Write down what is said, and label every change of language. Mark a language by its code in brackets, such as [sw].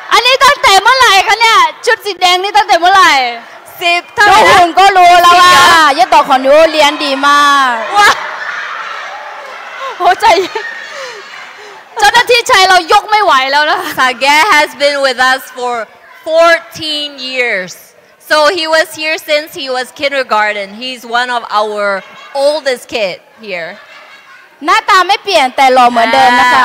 [th] อันนี้ตั้งแต่เมื่อไหร่คะเนี่ยชุดสีแดงนี่ตั้งแต่เมื่อไหร่ 10 ดูหุ่นก็รู้แล้วว่ายะต่อของหนูเรียนดีมาก ว้าโหใจเจ้าหน้าที่ชายเรายกไม่ไหวแล้วนะ [en] Sage has been with us for 14 years so he was here since he was kindergarten he's one of our oldest kid here [th] หน้าตาไม่เปลี่ยนแต่หล่อเหมือนเดิมนะคะ